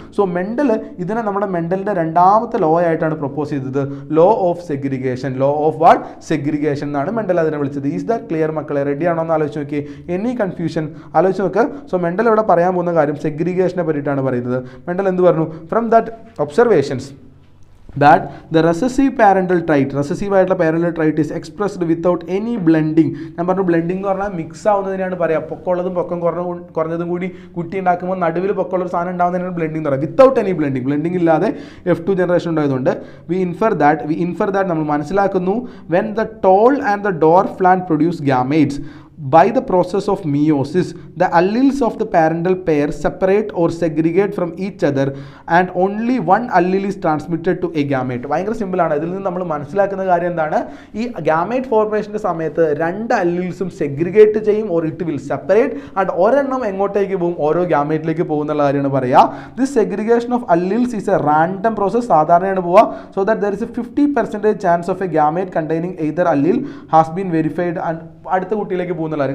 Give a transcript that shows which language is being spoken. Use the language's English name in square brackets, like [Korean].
[Malayalam] So Mendel ഇതിനെ നമ്മുടെ മെൻഡലിൻ്റെ 2ാമത്തെ law ആയിട്ടാണ് പ്രപ്പോസ് ചെയ്തത്. Law of segregation. Law of what? Segregation എന്നാണ് മെൻഡൽ അതിനെ വിളിച്ചത്. [English] Is that clear മക്കളെ? [Malayalam] റെഡിയാണോ എന്ന് ആലോചിച്ച് നോക്കി. എനി കൺഫ്യൂഷൻ ആലോചിച്ച് നോക്ക്. സോ മെൻഡൽ ഇവിടെ പറയാൻ പോകുന്ന കാര്യം സെഗ്രിഗേഷനെ പറ്റിയിട്ടാണ് പറയുന്നത്. മെൻഡൽ എന്ത് പറഞ്ഞു? [English] from that observations that the recessive parental trait, [Malayalam] recessive ആയിട്ടുള്ള parental trait [English] is expressed without any blending. [Malayalam] ഞാൻ പറഞ്ഞു ബ്ലെൻഡിങ് എന്ന് പറഞ്ഞാൽ മിക്സ് ആവുന്നതിനാണ് പറയുക. പൊക്കമുള്ളതും പൊക്കം കുറഞ്ഞതും കൂടി കുട്ടി ഉണ്ടാക്കുമ്പോൾ നടുവിൽ പൊക്കമുള്ളൊരു സാധനം ഉണ്ടാകുന്നതിനാണ് ബ്ലെൻഡിങ് എന്ന് പറയുക. [English] without any blending [Malayalam] ഇല്ലാതെ F2 ജനറേഷൻ ഉണ്ടായതുകൊണ്ട് [English] We infer that നമ്മൾ മനസ്സിലാക്കുന്നു when the tall and the dwarf plant produce gametes. By the process of meiosis, the alleles of the parental pair separate or segregate from each other and only one allele is transmitted to a gamete. [Malayalam] ഭയങ്കര സിമ്പിളാണ്. ഇതിൽ നിന്ന് നമ്മൾ മനസ്സിലാക്കുന്ന കാര്യം എന്താണ്? ഈ gamete ഫോർമേഷൻ്റെ സമയത്ത് 2 അല്ലീൽസും സെഗ്രിഗേറ്റ് ചെയ്യും, [English] Or it will separate. [Malayalam] And ഒരെണ്ണം എങ്ങോട്ടേക്ക് പോകും? ഓരോ ഗാമേറ്റിലേക്ക് പോകുന്നുള്ള കാര്യമാണ് പറയുക. [English] This segregation of alleles is a random process. [Malayalam] സാധാരണയാണ് പോവുക. [English] so that there is a 50% chance of a gamete containing either allele has been verified [Malayalam] and അടുത്ത കുട്ടിയിലേക്ക് പോകുന്നുള്ളവർ.